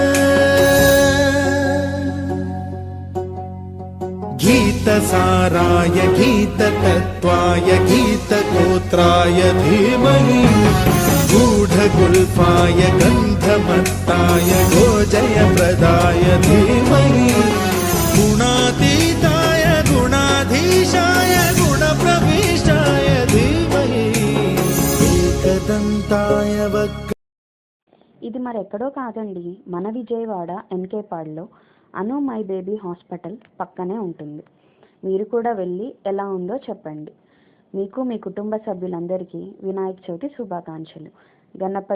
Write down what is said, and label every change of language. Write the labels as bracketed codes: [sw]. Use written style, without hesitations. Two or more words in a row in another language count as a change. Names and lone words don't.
[sa] गीतसाराय गीततत्त्वाय गीतगोत्राय धीमहि गूढगुल्फाय गन्धमत्ताय गोजयप्रदाय धीमहि गुणातीताय गुणाधीशाय गुणप्रविष्टाय धीमहि एकदन्ताय वक्र. [te] ఇది మరెక్కడో కాదండి, మన విజయవాడ ఎన్కేపాడ్లో అను మై బేబీ హాస్పిటల్ పక్కనే ఉంటుంది. మీరు కూడా వెళ్ళి ఎలా ఉందో చెప్పండి. మీకు మీ కుటుంబ సభ్యులందరికీ వినాయక చవితి శుభాకాంక్షలు. గణపతి